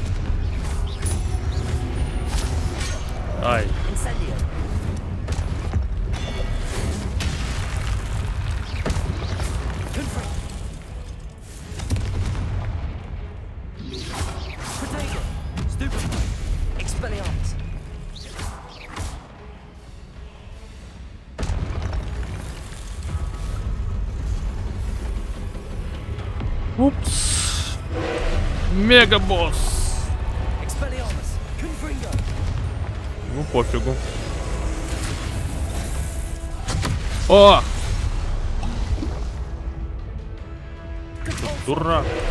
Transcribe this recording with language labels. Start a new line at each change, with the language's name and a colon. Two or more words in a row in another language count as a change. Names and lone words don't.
Latin: Ай. Incendio. Confringo.
English: Potato.
Latin: Stupefy. Expelliarmus. Упс.
Russian: Мегабосс.
Latin: Expelliarmus. Confringo.
Russian: Ну пофигу. О! Дурак.